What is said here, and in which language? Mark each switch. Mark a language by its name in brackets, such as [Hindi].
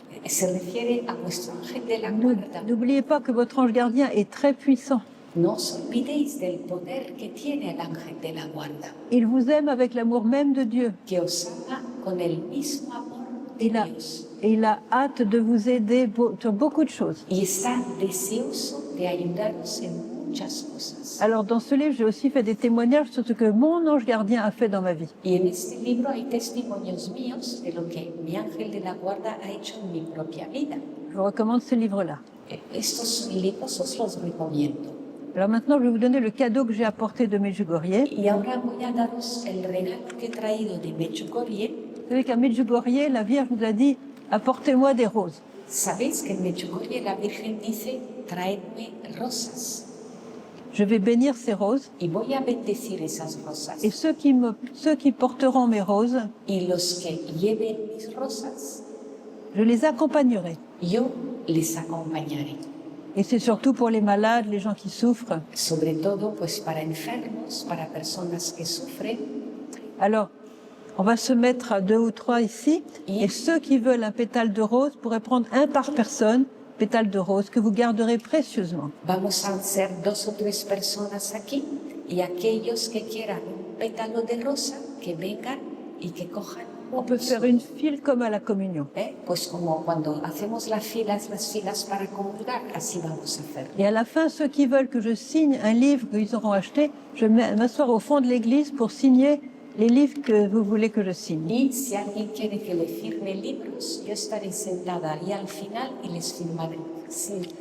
[Spanish] se refiere a vuestro ángel de la guarda. [French] N'oubliez pas que votre ange gardien est très puissant. [Spanish] No os olvidéis del poder que tiene el ángel de la guarda, [French] Il vous aime avec l'amour même de Dieu. [Spanish] que os ama con el mismo amor de [French] Il a, [Spanish] Dios [French] et il a hâte de vous aider sur beaucoup de choses. [Spanish] y está deseoso de ayudaros en muchas cosas. [French] Alors dans ce livre, j'ai aussi fait des témoignages sur ce que mon ange gardien a fait dans ma vie. [Spanish] Y en este libro hay testimonios míos de lo que mi ángel de la guarda ha hecho en mi propia vida. [French] Je vous recommande ce livre-là. [Spanish] Estos libros os los recomiendo. [French] Alors maintenant, je vais vous donner le cadeau que j'ai apporté de Medjugorje. [Spanish] Y ahora voy a daros el regalo que he traído de Medjugorje. [French] Vous savez qu'à Medjugorje, la Vierge nous a dit « Apportez-moi des roses [Spanish] Sabéis que en Medjugorje la Virgen dice, traedme rosas. ». [French] Je vais bénir ces roses [Spanish] Y voy a bendecir esas rosas. [French] et ceux qui porteront mes roses, [Spanish] Y los que lleven mis rosas, [French] je les accompagnerai. [Spanish] yo les acompañaré. [French] Et c'est surtout pour les malades, les gens qui souffrent. [Spanish] Sobre todo, pues para enfermos, para personas que sufren. [French] Alors, on va se mettre à 2 ou 3 ici. Et ceux qui veulent un pétale de rose pourraient prendre un par personne, pétale de rose, que vous garderez précieusement. [Spanish] Vamos a ser 2 o 3 personas aquí Y aquellos que quieran un pétalo de rosa, que vengan y que cojan. [French] On peut faire une file comme à la communion. [Spanish] Pues como cuando hacemos las filas para comulgar, así vamos a hacer. [French] Et à la fin, ceux qui veulent que je signe un livre qu'ils auront acheté, je vais m'asseoir au fond de l'église pour signer les livres que vous voulez que je signe. [Spanish] Y si alguien quiere que le firme libros, yo estaré sentada ahí al final y les firmaré. Sí,